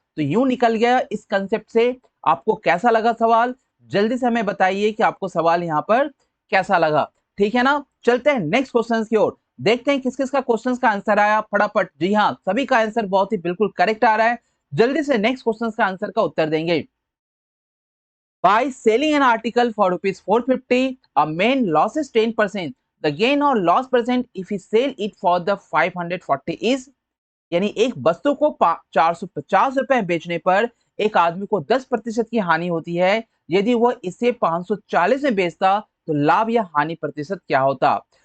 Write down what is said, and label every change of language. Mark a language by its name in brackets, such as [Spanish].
[Hindi] तो यूं निकल गया इस कंसेप्ट से। आपको कैसा लगा सवाल? जल्दी से हमें बताइए कि आपको सवाल यहाँ पर कैसा लगा। ठीक है ना? चलते हैं नेक्स्ट क्वेश्चन की ओर। देखते हैं किस किस का क्वेश्चन का आंसर आया फटाफट। जी हाँ, सभी का आंसर बहुत ही बिल्कुल करेक्ट आ रहा है। जल्दी से नेक्स्ट क्वेश्चन का आंसर का उत्तर देंगे। [English] By selling an article for rupees 450, a main loss is 10%. The gain or loss percent if we sell it for the 540 is, [Hindi] यानी एक वस्तु को 450 रुपए बेचने पर एक आदमी को 10% की हानि होती है। यदि वह इसे 540 में बेचता तो लाभ या हानि प्रतिशत क्या होता?